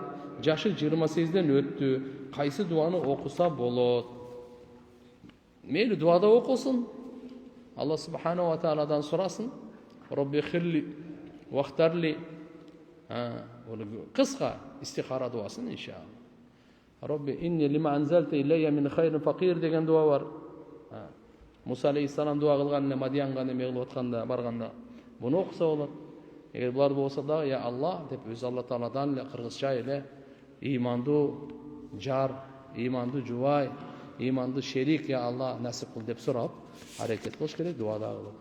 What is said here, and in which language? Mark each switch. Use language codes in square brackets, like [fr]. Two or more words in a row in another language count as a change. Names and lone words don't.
[ky] Жашы 28ден өттү. Кайсы дуаны окуса болот? Мейли дуада окусун. Алла [ar] سبحانه وتعالى [ky] сурасын. [ar] رب خر لي واختر لي. [ky] Кыска истихара дуасын иншалла. [ar] رب إني لما أنزلت إلي من خير فقير [ky] деген дуа бар. Муса алейхиссалам дуа кылган эле Мадиянга неме кылып атканда барганда буну окуса болот. Эгер булар болсо да, я Аллах деп өз Алла Тааладан эле кыргызча эле имандуу жар, имандуу жубай, имандуу шерик я Алла насип кыл деп сурап аракет кылыш керек, дуа да кылып.